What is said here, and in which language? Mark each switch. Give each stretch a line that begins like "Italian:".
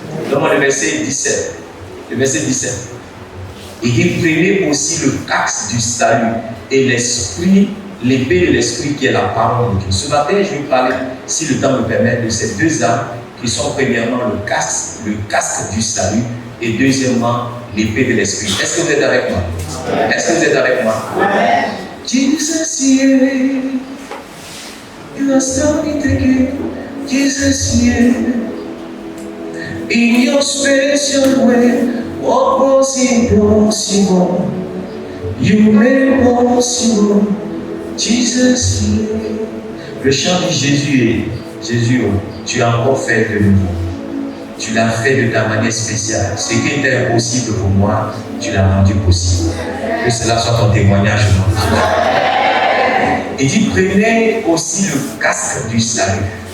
French: Donne-moi le verset 17. Le verset 17. Il dit, prenez aussi le casque du salut et l'esprit, l'épée de l'esprit qui est la parole de Dieu. Ce matin, je vais parler, si le temps me permet, de ces deux armes qui sont premièrement le casque du salut et deuxièmement l'épée de l'esprit. Est-ce que vous êtes avec moi? Est-ce que vous êtes avec moi?
English: Jesus, yeah. You are starting to get Jesus, yeah. In your special way, what was impossible, you made possible, Jesus, yeah.
French: Le chant dit Jésus, tu as encore fait de nouveau. Tu l'as fait de ta manière spéciale. Ce qui était impossible pour moi, tu l'as rendu possible. Que cela soit ton témoignage aujourd'hui. Il dit, prenez aussi le casque du salut.